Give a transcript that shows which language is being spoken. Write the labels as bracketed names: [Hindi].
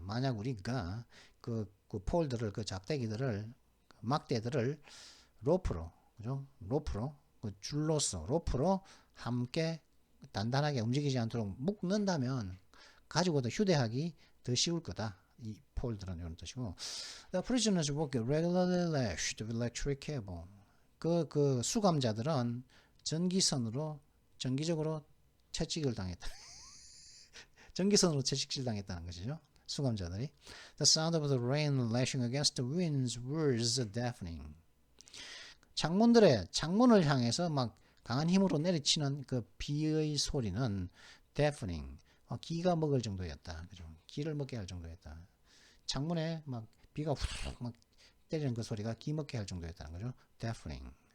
[Korean] 만약 우리가 그 폴들을, 그 짝대기들을, 막대들을 로프로, 그죠? 로프로, 그 줄로서 로프로 함께 단단하게 움직이지 않도록 묶는다면 가지고도 휴대하기 더 쉬울 거다. 이 폴들은 이런 뜻이고. [English] The prisoners were regularly lashed with electric cable. [Korean] 그 수감자들은 정기적으로 채찍을 당했다. 전기선으로 채찍질 당했다는 것이죠. 수감자들이. [English] The sound of the rain lashing against the winds was deafening. [Korean] 창문을 향해서 막 강한 힘으로 내리치는 그 비의 소리는 deafening, 귀가 먹을 정도였다. 그죠? 귀를 먹게 할 정도였다. 창문에 막 비가 훅 막 때리는 그 소리가 귀 먹게 할 정도였다는 거죠. deafening.